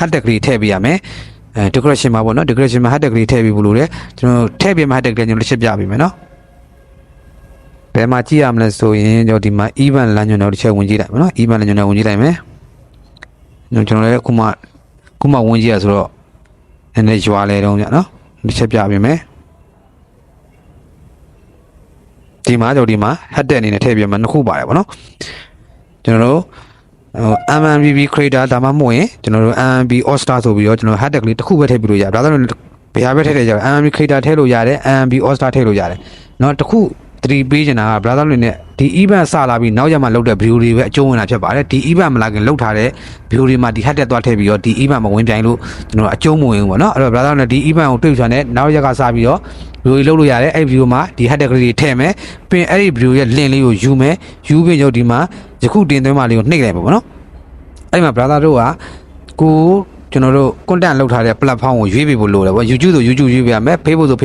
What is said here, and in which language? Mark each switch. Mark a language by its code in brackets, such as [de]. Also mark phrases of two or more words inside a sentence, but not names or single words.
[my] ကလေးထည့်ပေးရမယ်decoration မှာပေါ့နော် decoration မှာ hashtag ကလေးထည့်ပေးဖို့လိုတယ်ကျွန်တော်ထည့်ပေးမှာ hashtag ကလေးကျွန်တော်လက်ချက်ပြပေးမယ်နော်ဘယ်မှာကြည့်ရမလဲဆိုရင်ကျွန်တော်ဒီမှာ event လမ်းညွှန်တော့တစ်ချက်ဝင်ကြည့်လိုက်မယ်နော် event လမ်းညွှန်တော့ဝင်ကြည့်လိုက်မယ်ကျွန်တော်လည်းခုမှဝင်ကြည့်ရဆိုတော့နည်းနည်းရွာလဲတော့ညနော်တစ်ချက်ပြပေးမယ်ဒီမှာကျွန်တော်ဒီမှာ hashtag အနေနဲ့ထည့်ပြမှာနှစ်ခုပါတယ်ဗောနော်ကျွန်တော်တို့ MMBB creator ဒါမှမဟုတ်ရင်ကျွန်တော်တို့ MMB all star ဆိုပြီးတော့ကျွန်တော် hashtag လေးတစ်ခုပဲထည့်ပြလို့ရတယ်ဒါဆိုရင်ဘယ်ဟာပဲထည့်ထည့်ကြတယ် MMB creator ထည့်လို့ရတယ် MMB all star ထည့်လို့ရတယ်เนาะတစ်ခု 3ပေးချင်တာက brother တွေနဲ့ဒီ event စလာပြီးနောက်ရမှလောက်တဲ့ view တွေပဲအကျုံးဝင်တာဖြစ်ပါတယ်ဒီ event မလာခင်လောက်ထားတဲ့ view တွေမှာဒီ hashtag သွားထည့်ပြီးတော့ဒီ event မှာဝင်ပြိုင်လို့ကျွန်တော်အကျုံးမဝင်ဘူးဗောနော်အဲ့တော့ brother နဲ့ဒီ event ကိုတွေ့ချင်တဲ့နောက်ရက်ကစပြီးတော့ view တွေလုပ်လို့ရတယ်အဲ့ view မှာဒီ hashtag တွေထည့်မယ်ပြီးရင်အဲ့ဒီ view ရဲ့ link လေးကိုယူမယ်ယူပြီးတော့ဒီမှာယခုတင်သွင်းမှလေးကိုနှိပ်လိုက်ပါဗောနော်အဲ့မှာ brother တို့ကကိုကျွန်တော်တို့ content လောက်ထားတဲ့ platform ကိုရွေးပေးဖို့လိုတယ်ဗော YouTube ဆို YouTube ရွေးပေးရမယ် Facebook ဆို